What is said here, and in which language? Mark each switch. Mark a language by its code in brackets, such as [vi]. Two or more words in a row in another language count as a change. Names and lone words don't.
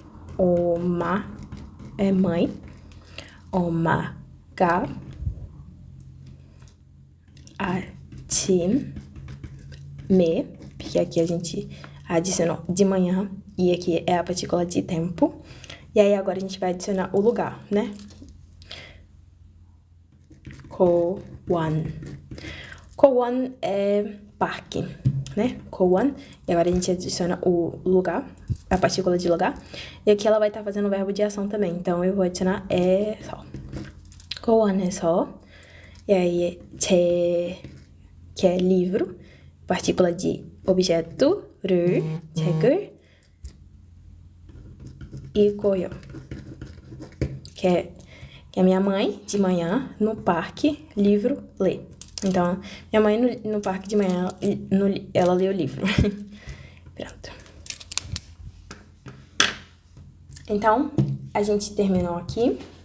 [pt] Oma é mãe. [ko] 엄마가 아침에, [pt] porque aqui a gente adicionou de manhã e aqui é a partícula de tempo. E aí agora a gente vai adicionar o lugar, né? Kowan. Kowan é parque, né? Kowan. E agora a gente adiciona o lugar, a partícula de lugar. E aqui ela vai estar fazendo o verbo de ação também. Então eu vou adicionar 에서. [ko] 고원에서. [pt] E aí que é livro, partícula de objeto, [ko] 를, 책을 읽어요. [pt] Que é minha mãe, de manhã, no parque, livro, lê. Então, minha mãe no parque de manhã, ela lê o livro. Pronto. Então, a gente terminou aqui.